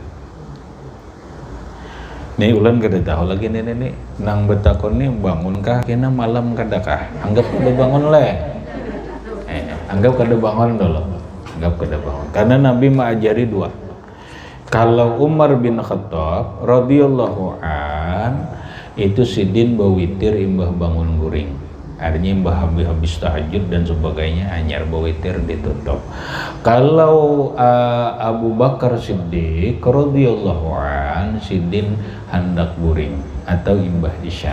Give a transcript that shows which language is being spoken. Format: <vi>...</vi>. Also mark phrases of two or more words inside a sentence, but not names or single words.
<bjn>Nih ulan kada tahu lagi nih nang betakon nih bangunkah kena malam kadakah? Anggap kada bangun leh. Anggap kada bangun dulu. Anggap kada bangun. Karena Nabi mengajari dua. Kalau Umar bin Khattab</bjn> <ar>رضي الله عن</ar> <bjn>itu sidin bawitir imbah bangun guring. Artinya habis tahajud dan sebagainya anyar bawitir ditutup. Kalau Abu Bakar Siddiq</bjn> <ar>رضي الله عن</ar> <bjn>sidin hendak guring atau imbah isya.</bjn>